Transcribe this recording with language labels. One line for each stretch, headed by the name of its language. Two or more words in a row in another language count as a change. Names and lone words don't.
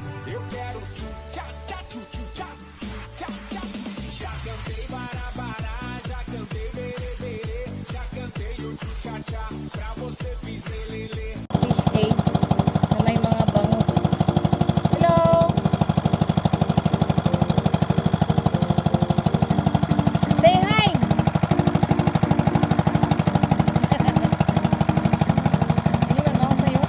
Portuguese: Eu quero tchu-tchá-tchá, tchu-tchu-tchá, tchá-tchá. Já cantei bará-bará, já cantei berê-berê, já cantei o tchu-tchá-tchá, pra você fiz lelê.
English: Fish cakes
Filipino: na may mga bangus.
English: Hello! Say hi!
Filipino: Iniwan mo ako sa'yo.